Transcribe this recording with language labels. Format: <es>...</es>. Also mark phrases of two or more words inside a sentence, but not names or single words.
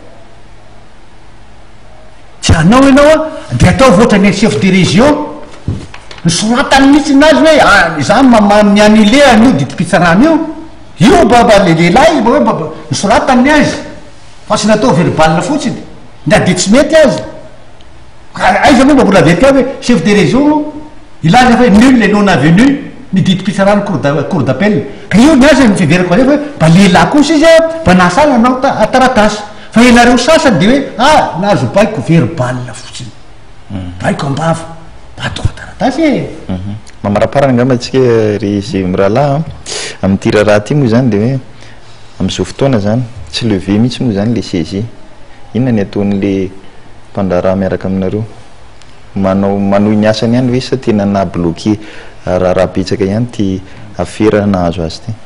<mg>tsy anao ianao a de atao voatra ny</mg> <fr>chef de région</fr> <mg>nysoratany mihitsy nazy hoe zany mamany anile an'io didim-pitsarana io baba le lehilahy hoe baba nysoratany azy fa sy natao verbal fotsiny nda de tsy mety azy aiza moa mba mbola vetika hoe</mg> <fr>chef de région</fr> <mg>ilaza fa</mg> <fr>nul le non avenu</fr> <mg>ny didim-pitsarana</mg> <fr>cour d'appel</fr> <mg>ka io ny azy mifiverako aza hoe mba lehilahy kosa izy mba nasala anao taratasy fa ianareo sasany de hoe nahazo baiko verbal fotsiny baiko ambava batoko taratasy e mamaraparana ngamba atsika ry izy mirahalahy amin'ty raharaha ty moa zany de hoe am'izao fotoana zany tsy leve mihitsy moa zany le saisie inona ny ataon'le mpandraraha miaraka aminareo manohy ny asany ihany hoe sa tena nabloqué raharaha betsaka ihany ty afera nahazo azy ty</mg>